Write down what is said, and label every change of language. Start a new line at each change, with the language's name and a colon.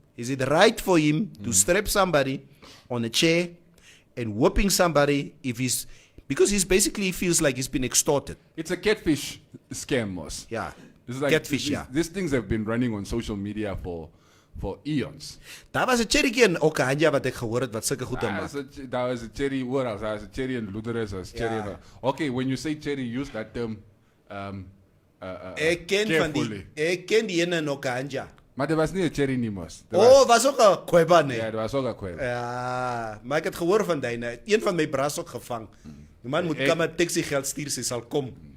English: Is it right for him to strap somebody on a chair and whooping somebody because he basically feels like he's been extorted? It's a catfish scam, Moss. Yeah. It's like Catfish, yeah. These things have been running on social media for eons.
Afrikaans: Daar was 'n cherrykie in Okanja wat ek gehoor het wat sulke goede maak. Daar was a cherry oral, daar was a cherry in Luderes, daar was cherry.
English: Yeah. Okay, when you say cherry, use that term
Afrikaans: Ek ken die ene in Okanja. Maar er was nie 'n cherry nie, Moss. Was ook 'n kweba nee. Ja, er was ook 'n kweba. Ja, maar ek het gehoor van dyne. Een van my bras ook gevang. Die man moet kom met taxi geld stuur, sy sal kom.